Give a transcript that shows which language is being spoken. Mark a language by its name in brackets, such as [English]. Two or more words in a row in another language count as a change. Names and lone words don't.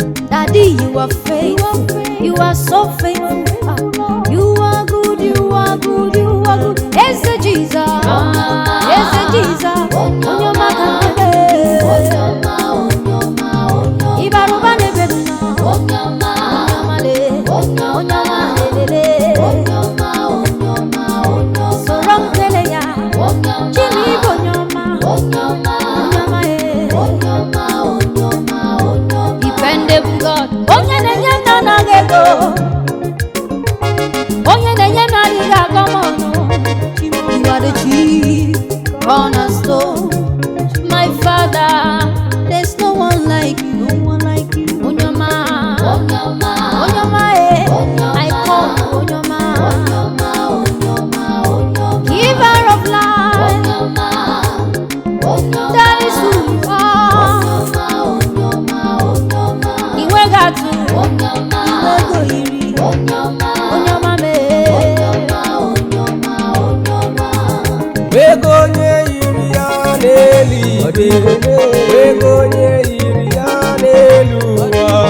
[English] Daddy, you are faithful. You are so faithful. You are good, you are good, you are good. [Igbo] Eze Jesus. Eze Jesus. Onye ọma ka m kele. Ịbara ụba n'ebe m nọ. Onye ọma le. Onye ọma lelele. Soro m kele ya. Chi m, ị bụ onye ọma. Onye ọma. Onye ọma, eh. Onye ọma, onye ọma, onye ọma. [English] Dependable God. [Igbo] Onye na-enye ndị anaghị ego. Onye na-enye ndị adịghị agọ m ọnụ. [English] You are the chief cornerstone. My Father, there's no one like No one like you. [Igbo] Onye ọma. Onye ọma. Onye ọma, eh. Onye ọma. [English] I come, [Igbo] onye ọma. Onye ọma, onye ọma, onye ọma. [English] Giver of life. [Igbo] Onye ọma. Onye ọma. [English] That is who you are. [Igbo] Onye ọma, onye ọma, onye ọma. Ị nweghị atụ. Onye ọma. Ị nweghị oyiri. Onye ọma. Onye ọma mee. Onye ọma, onye ọma, onye ọma. Ego onye yiri ya n'eluigwe, ego onye yiri ya n'elu ụwa.